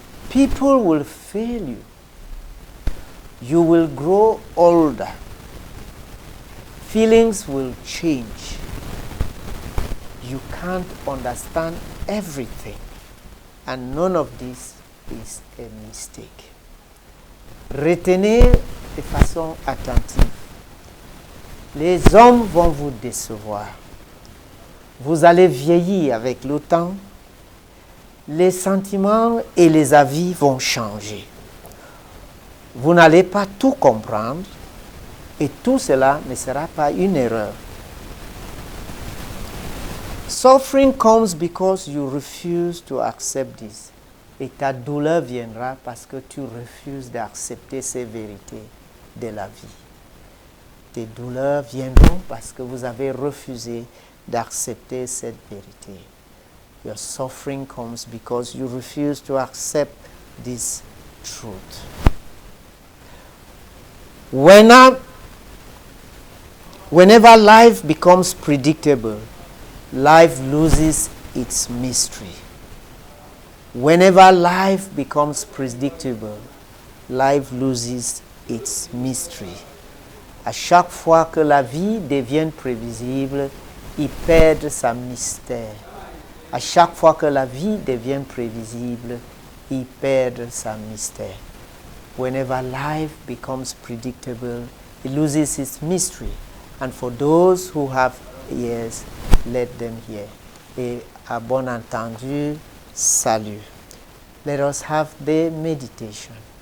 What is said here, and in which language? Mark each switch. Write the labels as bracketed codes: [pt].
[en] People will fail you. You will grow older. Feelings will change. You can't understand everything. And none of this is a mistake. [fr] Retenez de façon attentive. Les hommes vont vous décevoir. Vous allez vieillir avec le temps. Les sentiments et les avis vont changer. Vous n'allez pas tout comprendre et tout cela ne sera pas une erreur. [en] Suffering comes because you refuse to accept this. [fr] Et ta douleur viendra parce que tu refuses d'accepter ces vérités de la vie. Tes douleurs viendront parce que vous avez refusé d'accepter cette vérité. [en] Your suffering comes because you refuse to accept this truth. Whenever life becomes predictable, life loses its mystery. Whenever life becomes predictable, life loses its mystery. [fr] À chaque fois que la vie devient prévisible, il perd sa mystère. À chaque fois que la vie devient prévisible, il perd sa mystère. [en] Whenever life becomes predictable, it loses its mystery. And for those who have ears, let them hear. [fr] Et à bon entendu, salut. [en] Let us have the meditation.